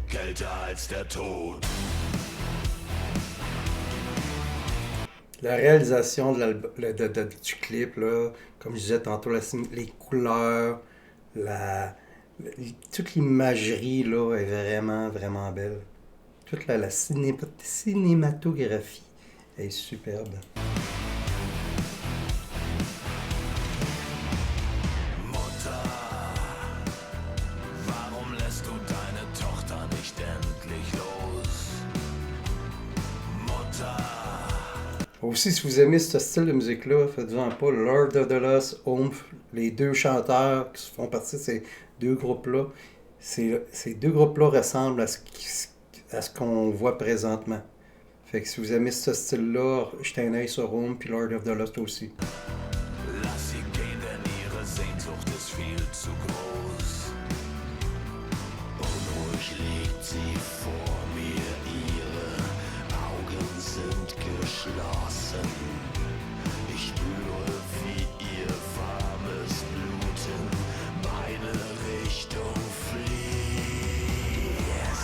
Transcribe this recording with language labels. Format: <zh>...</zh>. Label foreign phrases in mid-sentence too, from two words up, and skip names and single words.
<de>kälter als der Tod.</de> <fr>La réalisation du clip, là, comme je disais tantôt, les couleurs, toute l'imagerie là, est vraiment, vraiment belle. Toute la cinématographie est superbe.</fr> <de>Mutter, warum lässt du deine Tochter nicht endlich los? Mutter.</de> <fr>Aussi, si vous aimez ce style de musique-là, faites-en pas. Lord of the Lost, Oomph, les deux chanteurs qui font partie de ces deux groupes-là, ces deux groupes-là ressemblent à ce qu'on voit présentement. Fait que si vous aimez ce style-là, jetez un œil sur Oomph puis Lord of the Lost aussi.</fr> <de>Lass sie gehen, denn ihre Sehnsucht ist viel zu groß. Unruhig liegt sie vor mir, ihre Augen sind geschlossen. Ich spüre, wie ihr warmes Blut in meine Richtung fließt.</de>